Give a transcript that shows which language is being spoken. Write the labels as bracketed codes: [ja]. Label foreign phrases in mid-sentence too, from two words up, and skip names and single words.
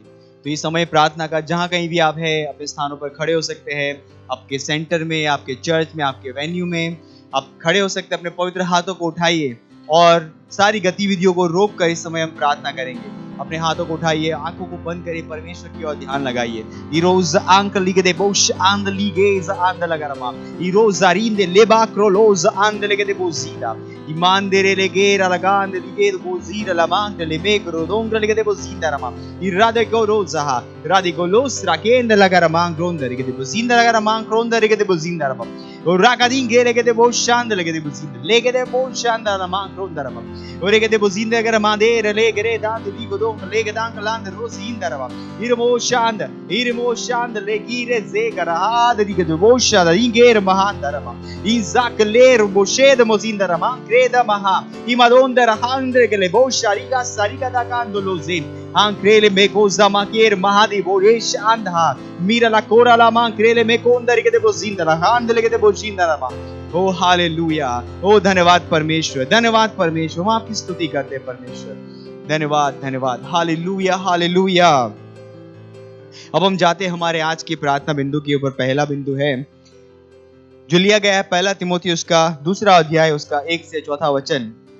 [hi] तो इस समय प्रार्थना का जहाँ कहीं भी आप हैं, अपने स्थानों पर खड़े हो सकते हैं। आपके सेंटर में, आपके चर्च में, आपके वेन्यू में आप खड़े हो सकते हैं। अपने पवित्र हाथों को उठाइए और सारी गतिविधियों को रोक कर इस समय हम प्रार्थना करेंगे। अपने हाथों को उठाइए, आंखों को बंद करिए, परमेश्वर की ओर ध्यान लगाइए। इरोज आंक लिगे दे बोश आंद लिगेज आंद लगारमा इरोज आरिंदे लेबा क्रोलोज आंद लिगे दे बोजीदा ईमान दे रे लेगेरा लगांद लिगे दे बोजीदा लमांद लेमे क्रोदोंग लिगे दे बोजीदा रमा इरादे को रोजा रादे को लोस राकेंद लगारमा ग्रोंद लिगे दे बोजीदा लगारमा ग्रोंद लिगे दे बोजीदा रमा और राकादिंग लिगे दे बोशांद लिगे दे बोजीदा लेगे दे बोशांद रमा ग्रोंद रमा और लिगे दे बोजीदा लगारमा दे रे लेगे रे दांद लिगो Legedank land rosindarava. Irmo shand legire zegarahad dige devosha da inger mahandarava. Izak ler boshed mozindarama creda maha. Imadondar handre gele bosha riga sariga da kandolozin. Ankrele mekoza maker mahadi boresh andha. Mira la kora la mankrele mekondar dige devozindara handle dige devoshindarava. ओ हालेलुया। ओ धन्यवाद परमेश्वर, धन्यवाद परमेश्वर। हम आपकी स्तुति करते हैं परमेश्वर। धन्यवाद, धन्यवाद। हालेलुया, हालेलुया। अब हम जाते हैं हमारे आज की प्रार्थना बिंदु के ऊपर। पहला बिंदु है जो लिया गया है पहला तिमोथी उसका 2 अध्याय उसका 1 से 4 वचन।